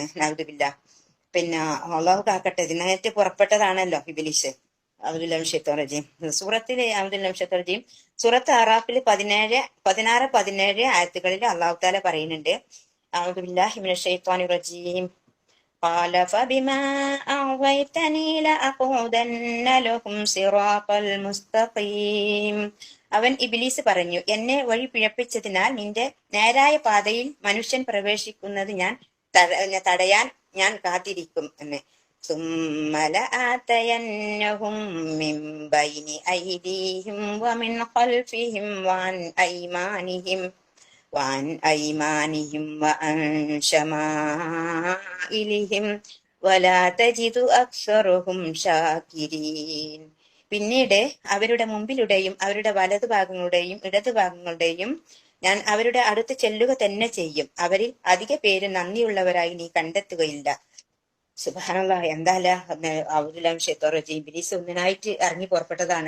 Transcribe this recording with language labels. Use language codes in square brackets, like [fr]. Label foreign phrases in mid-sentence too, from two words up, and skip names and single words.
[ml] നൗദുബില്ല. പിന്നെ അള്ളാഹു കാക്കട്ടെ, ഇതിനകത്ത് പുറപ്പെട്ടതാണല്ലോ ഇബ്ലീസ്. സൂറത്ത് അറാഫിൽ 16-17 ആയത്തുകളിൽ [ar] الله تعالى [ml] പറയുന്നുണ്ട്, [ar] أعوذ بالله من الشيطان الرجيم. قال فبما أغويتني لأقعدن لهم صراط المستقيم. [ml] അവൻ ഇബ്ലീസ് പറഞ്ഞു, എന്നെ വഴി പിഴപ്പിച്ചതിനാൽ നിന്റെ നേരായ പാതയിൽ മനുഷ്യൻ പ്രവേശിക്കുന്നത് തടയാൻ ഞാൻ കാത്തിരിക്കും എന്ന്. [ar] ثم لآتينهم من بين أيديهم ومن خلفهم وعن أيمانهم وعن شمائلهم ولا تجد أكثرهم شاكرين. [ml] പിന്നീട് അവരുടെ മുമ്പിലൂടെയും അവരുടെ വലതുഭാഗങ്ങളുടെയും ഇടതുഭാഗങ്ങളുടെയും ഞാൻ അവരുടെ അടുത്ത് ചെല്ലുക തന്നെ ചെയ്യും. അവരിൽ അധിക പേര് നന്ദിയുള്ളവരായി നീ കണ്ടെത്തുകയില്ല. സുബ്ഹാനല്ലാഹ്. എന്തായാലും ഇബ്ലീസ് ഒന്നിനായിട്ട് ഇറങ്ങി പുറപ്പെട്ടതാണ്.